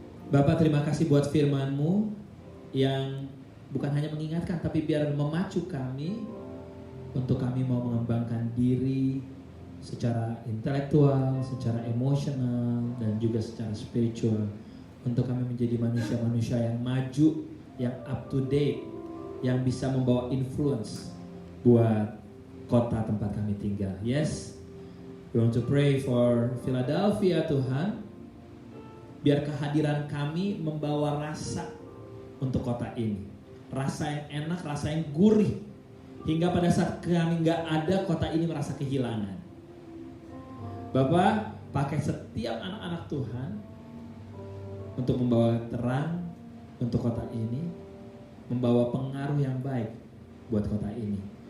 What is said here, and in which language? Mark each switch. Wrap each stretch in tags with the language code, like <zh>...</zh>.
<id>Bapak, terima kasih buat firman-Mu yang bukan hanya mengingatkan, tapi biar memacu kami untuk kami mau mengembangkan diri secara intelektual, secara emosional, dan juga secara spiritual, untuk kami menjadi manusia-manusia yang maju, yang up to date, yang bisa membawa influence buat kota tempat kami tinggal.</id> <en>Yes, we want to pray for Philadelphia, Tuhan.</en> <id>Biar kehadiran kami membawa rasa untuk kota ini, rasa yang enak, rasa yang gurih, hingga pada saat kami gak ada, kota ini merasa kehilangan. Bapak, pakai setiap anak-anak Tuhan untuk membawa terang untuk kota ini, membawa pengaruh yang baik buat kota ini.</id>